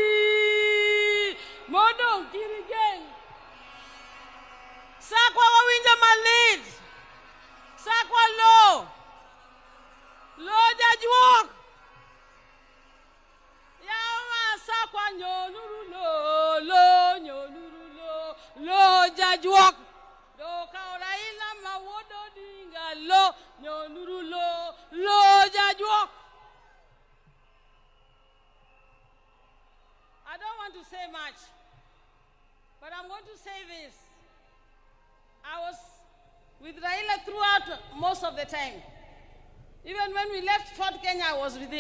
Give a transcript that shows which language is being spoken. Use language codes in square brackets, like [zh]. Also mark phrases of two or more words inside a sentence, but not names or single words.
[luo] Modong Girigen! Sakwa wawinja malid! Sakwa lo! Lo jajuok! Yawa sakwa nyonurulo! Lo nyonurulo! Lo jajuok! Do Raila mawodo dinga lo nyonurulo! Lo jajuok! [en] I don't want to say much, but I'm going to say this. I was with Raila throughout most of the time. Even when we left Fort Kenya, I was with him.